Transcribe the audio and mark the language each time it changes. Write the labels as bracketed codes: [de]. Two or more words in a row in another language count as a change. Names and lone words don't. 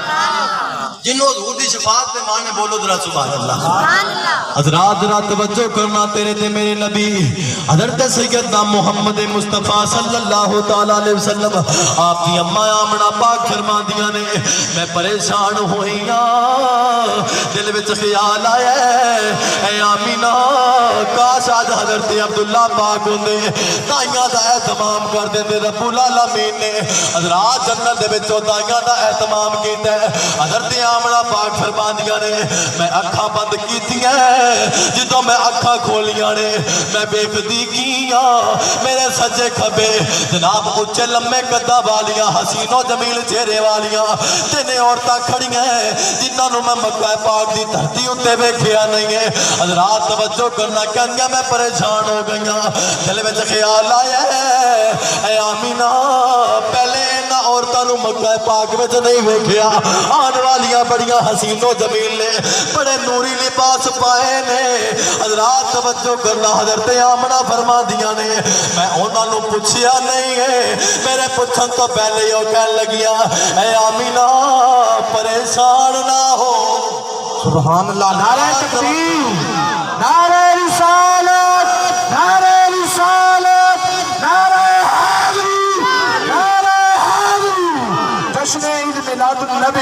[pa] جنہوں حضور دی شفاعت میں مانے بولو ذرا [ar] سبحان اللہ [pa] حضرات ذرا توجہ کرنا تیرے تے میرے نبی حضرت سیدنا محمد مصطفیٰ [ar] صلی اللہ تعالیٰ علیہ وسلم [pa] آپ کی اماں آمنہ پاک فرما دیا نے میں پریشان ہوئیاں دل وچ خیال آیا اے آمینہ کاش آج حضرت عبداللہ پاک ہوندے دائیاں دا اہتمام کر دے [ar] رب العالمین [pa] نے حضرات جنت دے وچوں دائیاں دا اہتمام کیتا ہے حضرت آمنہ پاک فرما دیا نے میں اکھاں بند کیتی ہیں جدو میں اکھاں کھولیاں نے میں بے خودی کیاں میرے سجے کھبے جناب اچھے لمبے قدہ والیاں حسین و جمیل چہرے والیاں تینے عورتاں کھڑی ہیں جنہاں نو میں مکہ پاک دی دھرتی اتے ویکھیا نہیں ہے حضرات توجہ کرنا کہنگا میں پریشان ہو گئیاں دل وچ خیال آیا ہے اے آمینہ پہلے انہاں عورتاں نو مکہ پاک وچ نہیں ویکھیا آن والیاں بڑیاں حسین و جمیل نے بڑے نوری لباس پائے نے حضرات توجہ کرنا حضرت آمنہ فرما دیا نے میں انہاں نو پوچھیا نہیں ہے میرے پوچھن تو پہلے ہی کہنے لگیا اے آمینہ پریشان نہ ہو [ar] سبحان اللہ [ur] نعرہ تکبیر نعرہ رسالت نعرہ رسالت نعرہ حیدری نعرہ حیدری جشن عید میلاد النبی